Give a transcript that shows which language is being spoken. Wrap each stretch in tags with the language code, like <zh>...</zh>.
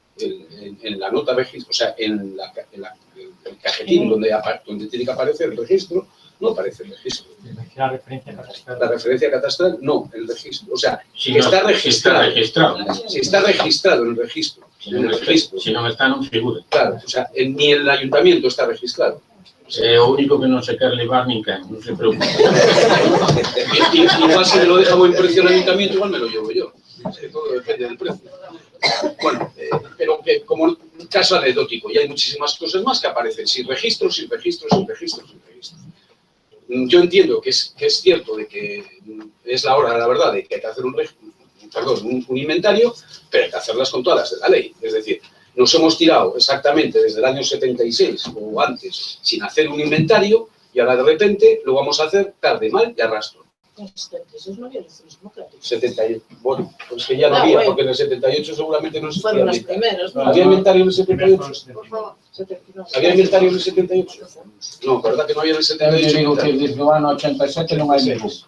<es>En la nota registro, o sea, en el cajetín donde tiene que aparecer el registro, no aparece el registro. La referencia catastral. La referencia catastral, no, el registro. O sea, Si que no, está registrado. Si Si está registrado en el registro.</es> <gl>Si non está, non figura.</gl> <es>Claro, o sea, ni el ayuntamiento está registrado.</es> <gl>É o único que non se quer levar ninguén, non se preocupe.</gl> <es>Igual si me lo deja buen precio el ayuntamiento, igual me lo llevo yo. Es que todo depende del precio. Bueno, pero que como caso anecdótico, y hay muchísimas cosas más que aparecen sin registros, sin registros, sin registros, sin registros. Yo entiendo que es cierto de que es la hora de la verdad de que hay que hacer un inventario, pero hay que hacerlas con todas las de la ley. Es decir, nos hemos tirado exactamente desde el año 76 o antes sin hacer un inventario y ahora de repente lo vamos a hacer tarde, mal y arrastro. En 76 no había elecciones democráticas. 78, bueno, pues que ya no había, porque en el 78 seguramente no se Fueron las primeras, ¿no? ¿Había inventario en el 78? 79. ¿Había inventario en el 78? No, ¿verdad que no había en el</es> <gl>Eu</gl> <es>78?</es> <gl>digo que desde o ano 87 non hai ningún.</gl>